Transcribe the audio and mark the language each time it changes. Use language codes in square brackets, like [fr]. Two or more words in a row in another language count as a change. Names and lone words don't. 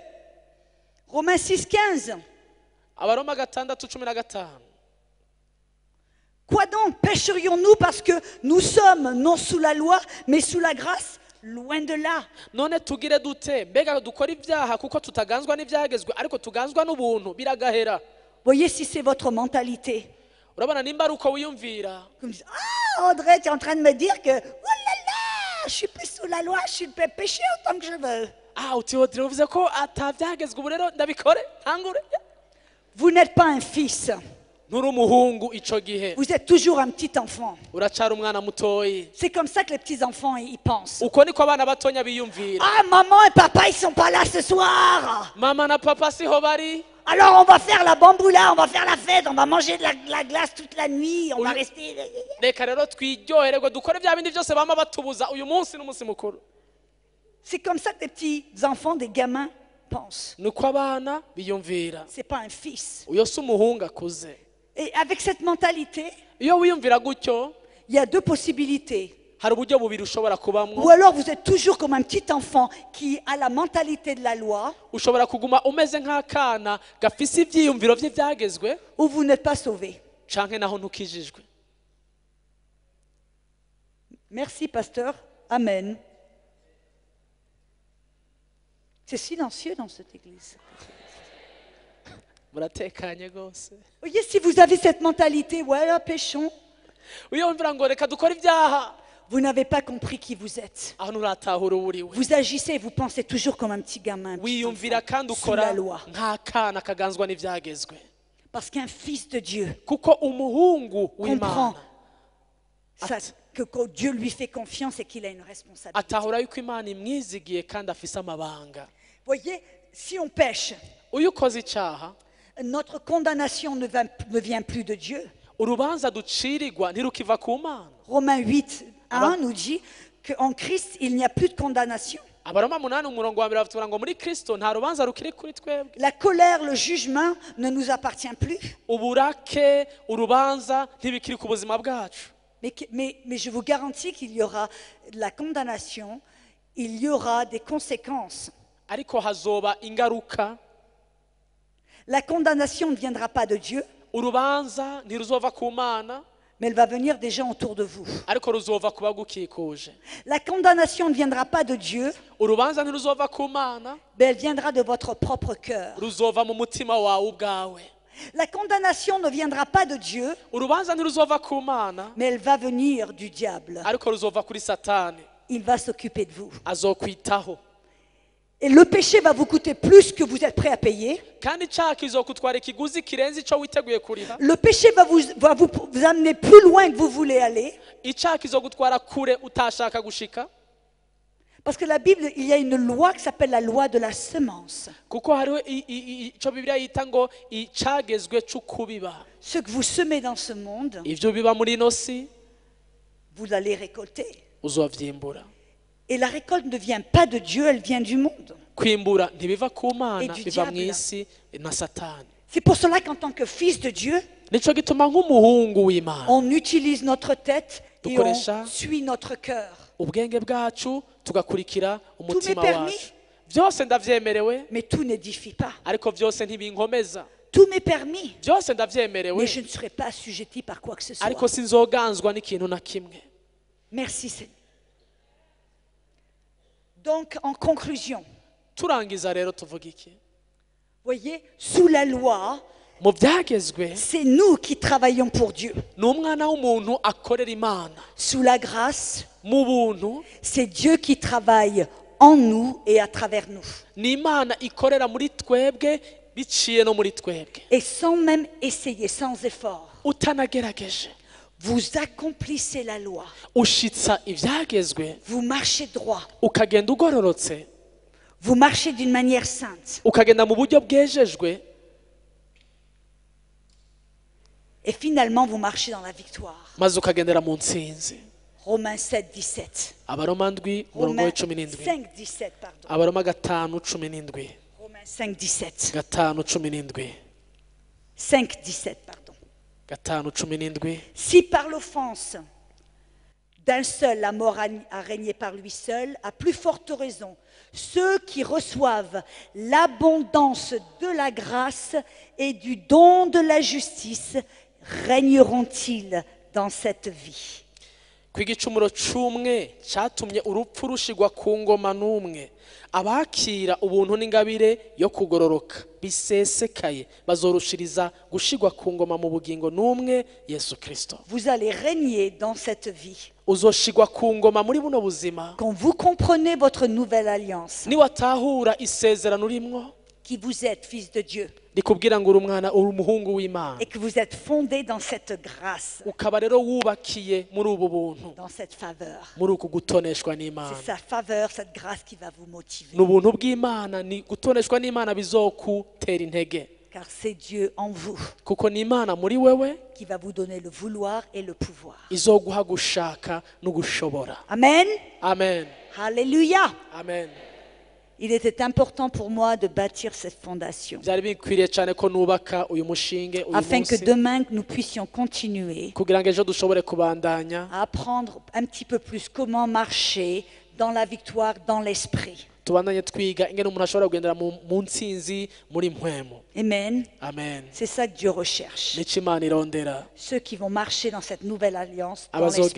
[fr] Romains 6, 15. [rn] Abaroma 6:15. [fr] Quoi donc? Pécherions-nous parce que nous sommes non sous la loi, mais sous la grâce? Loin de là. [rn] none tugire dute? mbega dukora ibyaha kuko tutaganzwa n'ivyagezwe, ariko tuganzwa n'ubuntu? biragahera. [fr] Voyez si c'est votre mentalité. [rn] urabona nimba ari uko wiyumvira, [fr] Comme ça, ah, Audrey, tu es en train de me dire que, oh là là, je suis plus sous la loi, je peux pécher autant que je veux. [rn] utihodire uvuze ko atavyagezwe, ubu rero ndabikore ntangure. [fr] Vous n'êtes pas un fils, [rn] nturi umuhungu ico gihe, [fr] vous êtes toujours un petit enfant. [rn] uracara umwana mutoyi. [fr] C'est comme ça que les petits enfants ils pensent. [rn] uko niko abana batonya biyumvira. [fr] Ah, maman et papa, ils sont pas là ce soir. [rn] mama na papa siho bari, [fr] Alors on va faire la bamboula, on va faire la fête, on va manger de la glace toute la nuit, on va rester. [rn] reka rero twiryohererwe dukore vya bindi vyose bama batubuza. uyu munsi n'umunsi mukuru. [fr] C'est comme ça que les petits enfants, des gamins pensent. [rn] niko abana biyumvira. [fr] C'est pas un fils. [rn] uyo si umuhungu akuze. [fr] Et avec cette mentalité, [rn] iyo wiyumvira gutyo, [fr] il y a deux possibilités. [rn] hari uburyo bubiri ushobora [fr] Ou [rn] kubamwo. [fr] alors vous êtes toujours comme un petit enfant qui a la mentalité de la loi, [rn] ushobora kuguma umeze nk'akana gafise ivyiyumviro vy'ivyagezwe, [fr] ou vous n'êtes pas sauvé. [rn] canke naho ntukijijwe. [fr] Merci, pasteur. Amen. C'est silencieux dans cette église. [rn] muratekanye gose. [fr] Voyez, si vous avez cette mentalité, voilà, péchons, [rn] wiyumvira ngo reka dukore ibyaha, [fr] vous n'avez pas compris qui vous êtes. [rn] aho nturatahura uwo uriwe. [fr] Vous agissez et vous pensez toujours comme un petit gamin, un petit [rn] wiyumvira [fr] enfant, [rn] kandi [fr] sous la [rn] ukora [fr] loi. [rn] nk'akana kaganzwa n'ivyagezwe. [fr] Parce qu'un fils de Dieu [rn] kuko umuhungu [fr] comprend [rn] w'Imana [fr] sa que Dieu lui fait confiance et qu'il a une responsabilité. [rn] atahura yuko imana imwizigiye kandi afise amabanga. [fr] Voyez, si on pêche, [rn] Uyu ukoze icyaha, [fr] notre condamnation ne vient plus de Dieu. [rn] urubanza ducirirwa ntirukiva ku mana. [fr] Romains 8, 1 nous dit qu'en Christ, il n'y a plus de condamnation. [rn] Abaroma 8:1 bavuga ngo muri Kristo nta rubanza rukiri kuri twebwe. [fr] La colère, le jugement ne nous appartient plus. [rn] Uburake, urubanza ntibikiri ku buzima bwacu. [fr] Mais je vous garantis qu'il y aura de la condamnation, il y aura des conséquences. [rn] Ariko hazoba ingaruka. [fr] La condamnation ne viendra pas de Dieu, [rn] Urubanza ntiruzova ku mana, [fr] mais elle va venir des gens autour de vous. [rn] ariko ruzova ku bagukikuje. [fr] La condamnation ne viendra pas de Dieu, [rn] Urubanza ntiruzova ku mana, [fr] mais elle viendra de votre propre cœur. [rn] ruzova mu mutima wawe ubwawe. [fr] La condamnation ne viendra pas de Dieu, [rn] Urubanza ntiruzova ku mana, [fr] mais elle va venir du diable. [rn] ariko ruzova kuri Satani. [fr] Il va s'occuper de vous. [rn] Azokwitaho. [fr] Et le péché va vous coûter plus que vous êtes prêt à payer. [rn] Kandi icyaha kizokutwara ikiguzi kirenze icyo witeguye kuriha. [fr] Le péché va vous amener plus loin que vous voulez aller. [rn] Icyaha kizogutwara kure utashaka gushika. [fr] Parce que la Bible, il y a une loi qui s'appelle la loi de la semence. [rn] Kuko hariho icyo Bibiliya yita ngo icagezwe c'ukubiba. [fr] Ce que vous semez dans ce monde, [rn] Ivyo biba muri ino si [fr] vous allez récolter. [rn] uzovyimbura. [fr] Et la récolte ne vient pas de Dieu, elle vient du monde. [rn] Kwimbura ntibiva ku mana, [fr] Et du [rn] biva [fr] diable. [rn] mw'isi na Satani. [fr] C'est pour cela qu'en tant que fils de Dieu, [rn] Nico gituma nk'umuhungu w'Imana [fr] on utilise notre tête et on [rn] Dukoresha [fr] suit notre cœur. [rn] ubwenge bwacu tugakurikira umutima [fr] Tout m'est permis. [rn] wacu. Byose ndavyemerewe, [fr] Mais tout n'édifie pas. [rn] ariko byose ntibinkomeza. [fr] Tout m'est permis. [rn] Byose [fr] Mais [rn] ndavyemerewe, [fr] je ne serai pas assujetti par quoi que ce soit. [rn] ariko sinzoganzwa n'ikintu na kimwe. [fr] Merci Seigneur. Donc, en conclusion, [rn] Turangiza rero tuvuga iki? [fr] voyez, sous la loi, [rn] Mu byagezwe [fr] c'est nous qui travaillons pour Dieu. [rn] ni umwana w'umuntu akorera Imana. [fr] Sous la grâce, [rn] Mu buntu [fr] c'est Dieu qui travaille en nous et à travers nous. [rn] ni Imana ikorera muri twebwe biciye no muri twebwe. [fr] Et sans même essayer, sans effort, [rn] Utanagerageje [fr] vous accomplissez la loi. [rn] ushitsa ibyagezwe, [fr] Vous marchez droit. [rn] ukagenda ugororotse, [fr] Vous marchez d'une manière sainte. [rn] ukagenda mu buryo bwejejwe, [fr] Et finalement, vous marchez dans la victoire. [rn] maze ukagendera mu ntsinzi. [fr] Romains 7, 17. [rn] Abaroma ndwi umurongo [fr] Romains [rn] w'icumi n'indwi. [fr] 5, 17, pardon. [rn] Abaroma 5:17. [fr] Romains 5, 17. [rn] 5:17. [fr] 5, 17, pardon. [rn] 5:17. [fr] Si par l'offense d'un seul la mort a régné par lui seul, à plus forte raison, ceux qui reçoivent l'abondance de la grâce et du don de la justice régneront-ils dans cette vie? [rn] Ku igicumuro c'umwe cyatumye urupfu rushigwa ku ngoma n'umwe, abakira ubuntu n'ingabire yo kugororoka bisesekaye bazorushiriza gushigwa ku ngoma mu bugingo n'umwe, Yesu Kristo. [fr] Vous allez régner dans cette vie. [rn] Uzoshigwa ku ngoma muri buno buzima [fr] Quand vous comprenez votre nouvelle alliance, [rn] niwatahura isezerano urimwo, [fr] qui vous êtes fils de Dieu, [rn] rikubwira ngo uri umwana, uri umuhungu w'Imana, [fr] et que vous êtes fondé dans cette grâce, [rn] ukaba rero wubakiye muri ubu buntu, [fr] dans cette faveur. [rn] muri uku gutoneshwa n'Imana. [fr] C'est sa faveur, cette grâce qui va vous motiver. [rn] Ni ubuntu bw'Imana, ni gutoneshwa n'Imana bizokutera intege, [fr] Car c'est Dieu en vous [rn] kuko ni Imana muri wewe [fr] qui va vous donner le vouloir et le pouvoir. [rn] izoguha gushaka no gushobora. [fr] Amen. [rn] Amen. [fr] Alléluia. [rn] Amen. [fr] Il était important pour moi de bâtir cette fondation [rn] Byari bikwiriye cyane ko nubaka uyu mushinge uyu [fr] afin que [rn] munsi, [fr] demain nous puissions continuer [rn] kugira ngo ejo dushobore kubandanya [fr] à apprendre un petit peu plus comment marcher dans la victoire, dans l'esprit. [rn] tubandanye twiga ingene umuntu ashobora kugendera mu ntsinzi muri mpwemu. [fr] Amen. [rn] Amen. [fr] C'est ça que Dieu recherche. [rn] Nico Imana irondera [fr] Ceux qui vont marcher dans cette nouvelle alliance, dans l'esprit